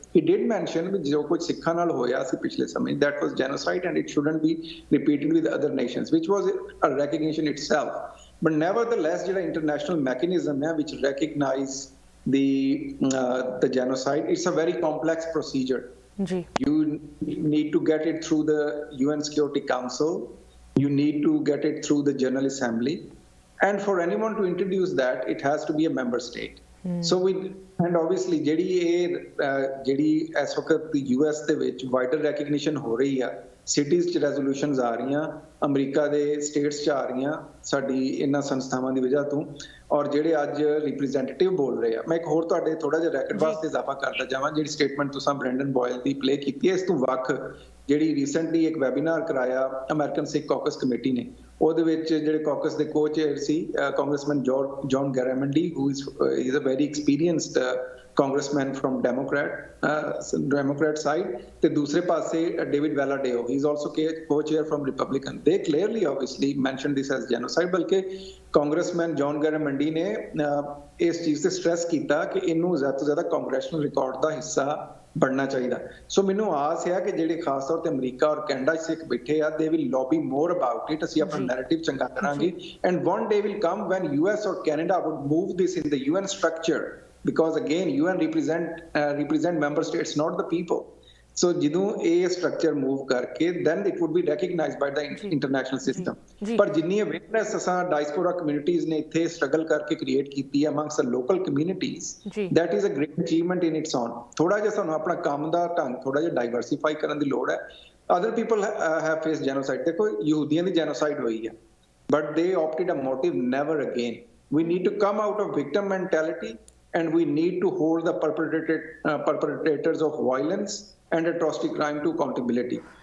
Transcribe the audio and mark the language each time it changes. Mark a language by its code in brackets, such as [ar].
[en] he did mention [pa] ਵੀ ਜੋ ਕੁਝ ਸਿੱਖਾਂ ਨਾਲ ਹੋਇਆ ਸੀ ਪਿਛਲੇ ਸਮੇਂ, [en] That was genocide and it shouldn't be repeated with other nations, which was a recognition itself. But nevertheless [pa] ਜਿਹੜਾ ਇੰਟਰਨੈਸ਼ਨਲ ਮੈਕੈਨਿਜ਼ਮ ਹੈ [en] Which recognize the genocide, it's a very complex procedure. You need to get it through the UN Security Council, you need to get it through the General Assembly, and for anyone to introduce that it has to be a member state. [pa] So and obviously ਜਿਹੜੀ ਇਸ ਵਕਤ US ਦੇ ਵਿੱਚ wider recognition ਹੋ ਰਹੀ ਆ, cities 'ਚ ਰੈਜ਼ੋਲੂਸ਼ਨਸ ਆ ਰਹੀਆਂ, ਅਮਰੀਕਾ ਦੇ ਸਟੇਟਸ 'ਚ ਆ ਰਹੀਆਂ ਸਾਡੀ ਇਹਨਾਂ ਸੰਸਥਾਵਾਂ ਦੀ ਵਜ੍ਹਾ ਤੋਂ, ਔਰ ਜਿਹੜੇ ਅੱਜ ਰਿਪਰੈਜ਼ੈਂਟੇਟਿਵ ਬੋਲ ਰਹੇ ਆ. ਮੈਂ ਇੱਕ ਹੋਰ ਤੁਹਾਡੇ ਥੋੜਾ ਜਿਹਾ ਰੈਕਡ ਵਾਸਤੇ ਇਜ਼ਾਫਾ ਕਰਦਾ ਜਾਵਾਂ. ਜਿਹੜੀ ਸਟੇਟਮੈਂਟ ਤੁਸੀਂ ਬ੍ਰੈਂਡਨ ਬੋਇਲ ਦੀ ਪਲੇ ਕੀਤੀ ਹੈ, ਇਸ ਤੋਂ ਵੱਖ ਜਿਹੜੀ ਰੀਸੈਂਟਲੀ ਇੱਕ ਵੈਬੀਨਾਰ ਕਰਾਇਆ ਅਮਰੀਕਨ ਸਿੱਖ ਕਾਕਸ ਕਮੇਟੀ ਨੇ, ਉਹਦੇ ਵਿੱਚ ਜਿਹੜੇ ਕਾਕਸ ਦੇ ਕੋ-ਚੇਅਰ ਸੀ congressman John ਗੈਰਾਮੰਡੀ, [en] who is a very experienced congressman from Democrat side, [pa] ਤੇ ਦੂਸਰੇ ਪਾਸੇ David ਵੈਲਾਡੇਓ, [en] he is also co-chair from Republican. They clearly obviously mentioned this as genocide. [pa] ਬਲਕਿ ਕਾਂਗਰਸਮੈਨ ਜੌਨ ਗੈਰਾਮੰਡੀ ਨੇ ਇਸ ਚੀਜ਼ ਤੇ ਸਟ੍ਰੈਸ ਕੀਤਾ ਕਿ ਇਹਨੂੰ ਜ਼ਿਆਦਾ ਤੋਂ ਜ਼ਿਆਦਾ ਕਾਂਗਰੈਸ਼ਨਲ ਰਿਕਾਰਡ ਦਾ ਹਿੱਸਾ ਬਣਨਾ ਚਾਹੀਦਾ. ਸੋ ਮੈਨੂੰ ਆਸ ਹੈ ਕਿ ਜਿਹੜੇ ਖਾਸ ਤੌਰ ਤੇ ਅਮਰੀਕਾ ਔਰ ਕੈਨੇਡਾ 'ਚ ਸਿੱਖ ਬੈਠੇ ਆ, [en] they will lobby more about it. [pa] ਅਸੀਂ ਆਪਣਾ ਨੈਰੇਟਿਵ ਚੰਗਾ ਕਰਾਂਗੇ, [en] and one day will come when US or Canada would move this in the UN structure, because again UN represent member states, not the people. So [pa] ਜਦੋਂ ਇਹ structure move ਕਰਕੇ [en] then it would be recognized by the international system. [pa] ਪਰ ਜਿੰਨੀ awareness ਅਸਾਂ diaspora communities ਨੇ ਇੱਥੇ struggle ਕਰਕੇ create ਕੀਤੀ ਹੈ [en] amongst the local communities, that is a great achievement in its own. [pa] ਥੋੜਾ ਜਿਹਾ ਸਾਨੂੰ ਆਪਣਾ ਕੰਮ ਦਾ ਢੰਗ ਥੋੜਾ ਜਿਹਾ ਡਾਈਵਰਸੀਫਾਈ ਕਰਨ ਦੀ ਲੋੜ ਹੈ. [en] Other people have faced genocide. [pa] ਦੇਖੋ ਯਹੂਦੀਆਂ ਦੀ ਜੈਨੋਸਾਈਡ ਹੋਈ ਹੈ, [en] but they opted a motive never again. We need to come out of victim mentality, and we need to hold the perpetrators of violence and atrocity crime to accountability.